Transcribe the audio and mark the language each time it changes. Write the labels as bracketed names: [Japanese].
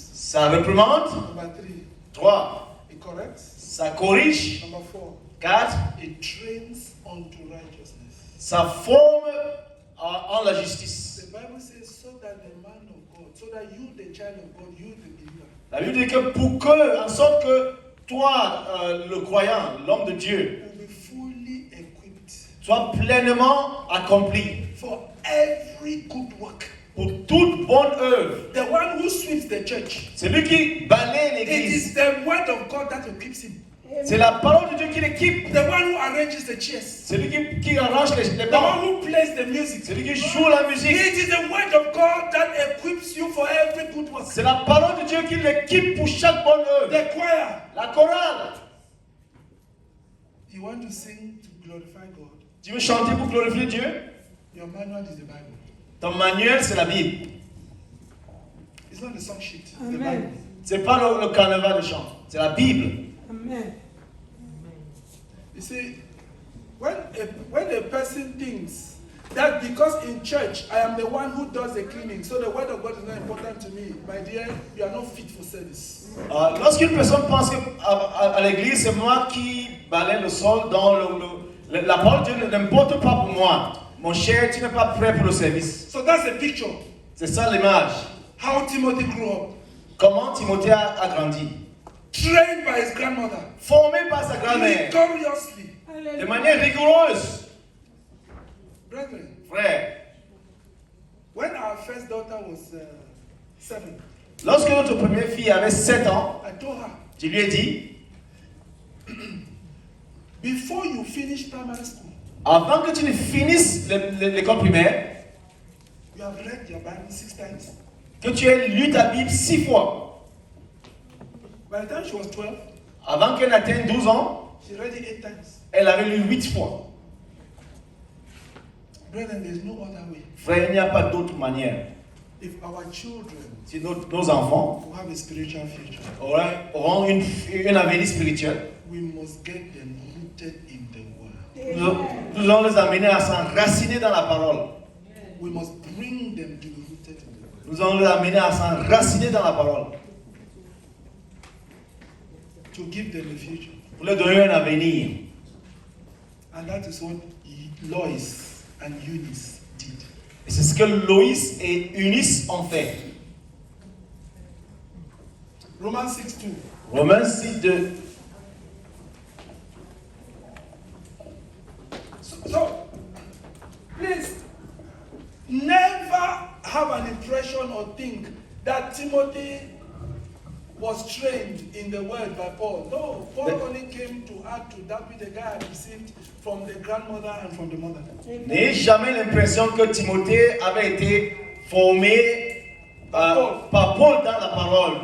[French] ça réprimande. [English] Number 3, 3, it corrects. [French] ça corrige. [English] Number 4, 4, it trains unto righteousness. [French] ça forme en la justice. [English] The Bible says so that the man of God, so that you, the child of God, you, the believer, [French] La Bible dit que pour que, en sorte que toi, le croyant, l'homme de Dieu, [English] will be fully equipped [French] sois pleinement accompli [English] for every good work. [French] pour toute bonne œuvre. [English] The one who sweeps the church, [French] C'est lui qui balaye [English] it [French] l'église. [English] is the word of God that equips him. [French] C'est la parole de Dieu qui l'équipe. [English] The one who arranges the chairs, [French] C'est lui qui arrange les [English] the [French] bancs. [English] one who plays the music. [French] C'est lui qui joue la musique. [English] It is the word of God that equips you for every good work. [French] C'est la parole de Dieu qui l'équipe pour chaque bonne œuvre. [English] The choir, [French] La chorale. [English] you want to sing to glorify God. [French] Tu veux chanter pour glorifier Dieu? [English] Your manual is the Bible. [French] Ton manuel, c'est la Bible. [English] It's not the song sheet. It's the Amen. Bible. [French] C'est pas le carnaval de chant. C'est la Bible. Amen. [English] You see, when a person thinks that because in church I am the one who does the cleaning, so the word of God is not important to me, my dear, you are not fit for service. [French] Lorsqu'une personne pense qu'à l'église, c'est moi qui balaye le sol dans la parole de Dieu n'importe pas pour moi. Mon cher, tu n'es pas prêt pour le service. [English] So that's the picture. [French] C'est ça l'image. [English] How Timothy grew up. [French] Comment Timothée a grandi. [English] Trained by his grandmother. [French] Formé par sa grand-mère. [English] Victoriously. [French] De manière rigoureuse. [English] Brethren, [French] Frère, [English] when our first daughter was 7, [French] lorsque notre première fille avait 7 ans, [English] I told her, [French] je lui ai dit, [English] before you finish primary school, [French] avant que tu ne finisses l'école primaire, [English] you have read your Bible 6 times. [French] que tu aies lu ta Bible 6 fois. [English] By the time she was 12, [French] Avant qu'elle n'atteigne 12 ans, [English] she read it 8 times. [French] elle avait lu 8 fois. [English] Brethren, there's no other way. [French] Frère, il n'y a pas d'autre manière. [English] If our children [French] Si nos enfants [English] will have a spiritual future, [French] auront un avenir spirituel, [English] we must get them rooted in the word. [French] nous allons les amener à s'enraciner dans la parole. [English] We must bring them to be rooted in the word. [French] Nous allons les amener à s'enraciner dans la parole. [English] To give them a future. [French] Pour leur donner un avenir. [English] And that is what Lois and Eunice did. [French] Et c'est ce que Loïs et Eunice ont fait. [English] Romans 6:2. [French] Romains 6:2. [English] So, please, never have an impression or think that Timothy was trained in the word by Paul. No, Paul only came to add to that which the guy had received from the grandmother and from the mother. [French] N'ayez jamais l'impression que Timothée avait été formé par Paul dans la parole.